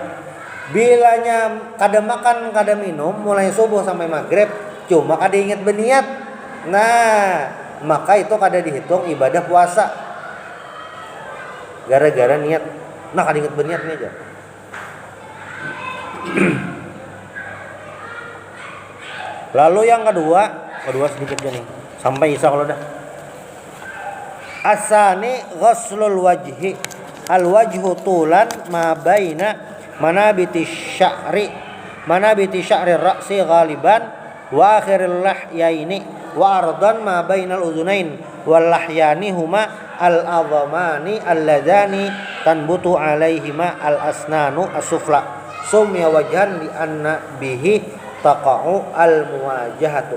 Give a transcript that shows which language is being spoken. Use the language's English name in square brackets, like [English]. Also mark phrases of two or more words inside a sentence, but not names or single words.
[Banjar] Bilanya kada makan kada minum mulai subuh sampai maghrib, cuma kada ingat berniat, nah maka itu kada dihitung ibadah puasa. Gara-gara niat, nah kada ingat berniat nih aja. Lalu yang kedua sedikit aja nih, sampai isya kalau dah. [Arabic] الثاني غسل الوجه، والوجه طولا ما بين منابت شعر الرأس غالبا وآخر اللحيين وعرضا ما بين الأذنين واللحيان هما العظمان اللذان تنبت عليهما الأسنان السفلى سمي وجها لأن به تقع المواجهة.